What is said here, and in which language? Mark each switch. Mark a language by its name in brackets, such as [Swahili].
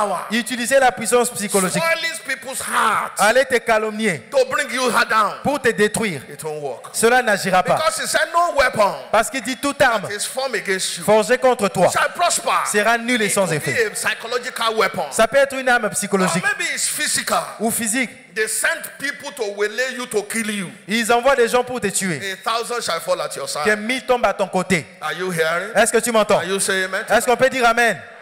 [French] Utiliser la puissance psychologique. Aller te calomnier pour te détruire. Cela n'agira pas. Parce qu'il dit toute arme forgée contre toi sera nulle et sans effet. Ça peut être une arme psychologique ou physique. [English] They send people to waylay you to kill you. [French] Ils envoient des gens pour te tuer. [English] 1,000 shall fall at your side. [French] Que 1000 tombent à ton côté. [English] Are you hearing? [French] Est-ce que tu m'entends? [English] Are you saying amen? [French] Est-ce qu'on peut dire amen?